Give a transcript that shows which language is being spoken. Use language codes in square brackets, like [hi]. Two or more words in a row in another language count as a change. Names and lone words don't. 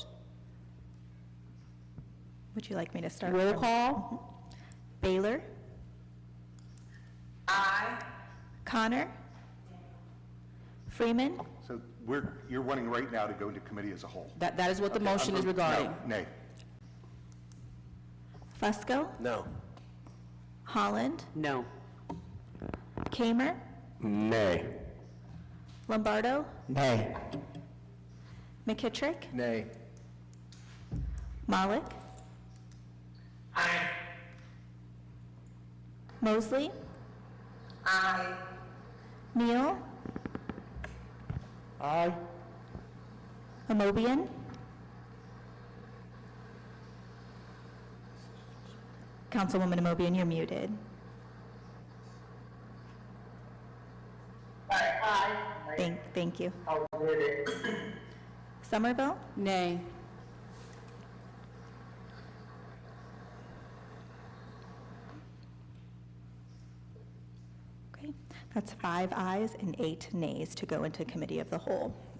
[en] Would you like me to start? Roll call. Baylor. Aye. Connor. Freeman. So you're wanting right now to go into committee as a whole? That is what the motion is regarding. No, nay. Fusco. No. Holland. No. Kamer. Nay. Lombardo. Nay. McKittrick. Nay. Malik. Aye. Mosley. Aye. Neal. Aye. Amobian. Councilwoman Amobian, you're muted. Aye. Thank you. I'll mute it. Somerville. Nay. Okay, that's 5 ayes and 8 nays to go into committee of the whole.